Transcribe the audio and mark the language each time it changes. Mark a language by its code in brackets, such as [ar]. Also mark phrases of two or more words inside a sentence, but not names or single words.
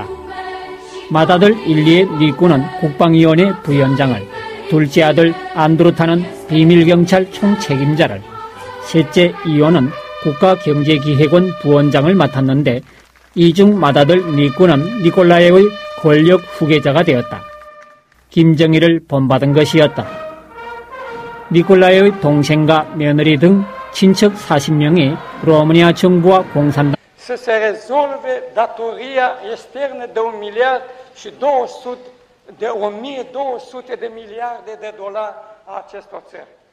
[ko] 맏아들 일리의 니꾸는 국방위원회 부위원장을, 둘째 아들 안드루타는 비밀경찰 총책임자를, 셋째 이오는 국가경제기획원 부원장을 맡았는데 이 중 맏아들 니꾸는 니콜라이의 권력 후계자가 되었다. 김정일을 본받은 것이었다. 니콜라이의 동생과 며느리 등 친척 40명이 로마니아 정부와 공산당 [ro] Să se rezolve datoria externă de 1 miliard și 1200 de miliarde de dolari a acestor țări.